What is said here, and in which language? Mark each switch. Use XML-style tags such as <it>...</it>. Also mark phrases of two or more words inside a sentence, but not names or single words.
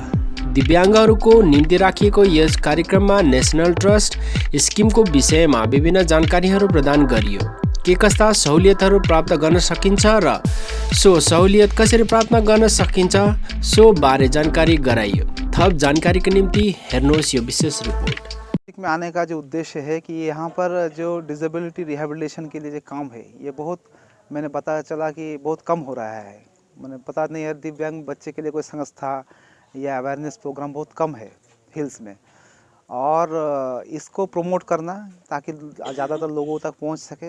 <ne>दिव्याङ्गहरूको निम्ति राखिएको यस कार्यक्रममा नेसनल ट्रस्ट स्किमको विषयमा विभिन्न जानकारीहरू प्रदान गरियो। के कस्ता सहुलियतहरू प्राप्त गर्न सकिन्छ र सो सहुलियत कसरी प्राप्त गर्न सकिन्छ सो बारे जानकारी गराइयो। थप जानकारीको निम्ति हेर्नुहोस् यो विशेष रिपोर्ट।</ne> <hi>में आने का जो उद्देश्य है कि यहाँ पर जो</hi> <en>disability rehabilitation</en> <hi>के लिए जो काम है ये बहुत मैंने पता चला कि बहुत कम हो रहा है। मैंने पता नहीं है दिव्यांग बच्चे के लिए कोई संस्था या</hi> <en>awareness program</en> <hi>बहुत कम है हिल्स में, और इसको प्रमोट करना ताकि ज़्यादातर लोगों तक पहुंच सके।</hi>